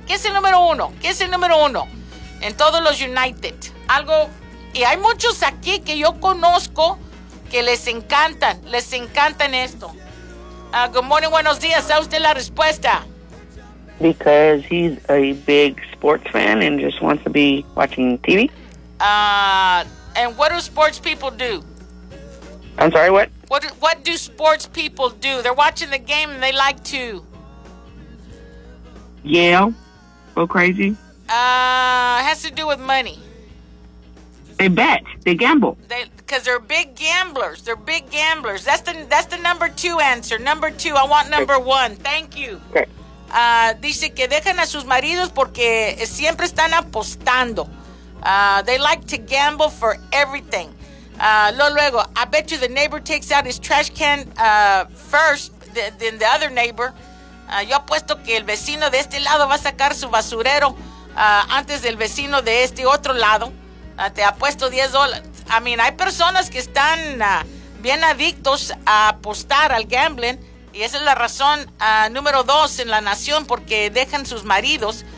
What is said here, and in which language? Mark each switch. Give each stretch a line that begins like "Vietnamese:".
Spanish: ¿Qué es el número uno? En todos los United. Algo, y hay muchos aquí que yo conozco, que les encantan esto.
English: Good morning,
Spanish: buenos días. ¿Sabe usted la respuesta?
English: Because he's a big sports fan and just wants to be watching TV. And what do sports people do? I'm sorry, what? What do sports people do? They're watching the game and they like to... Yell? Go crazy? It has to do with money. They bet. They gamble. Because they're big gamblers. They're big gamblers. That's the number two answer. Number two. I want number one. Thank you.
Spanish: Dice que dejan a sus maridos porque siempre están apostando.
English: They like to gamble for everything.
Spanish: Luego,
English: I bet you the neighbor takes out his trash can first than the other neighbor.
Spanish: Yo apuesto que el vecino de este lado va a sacar su basurero antes del vecino de este otro lado. Te apuesto $10.
English: I mean,
Spanish: hay personas que están bien adictos a apostar al gambling. Y esa es la razón número dos en la nación, porque dejan sus maridos.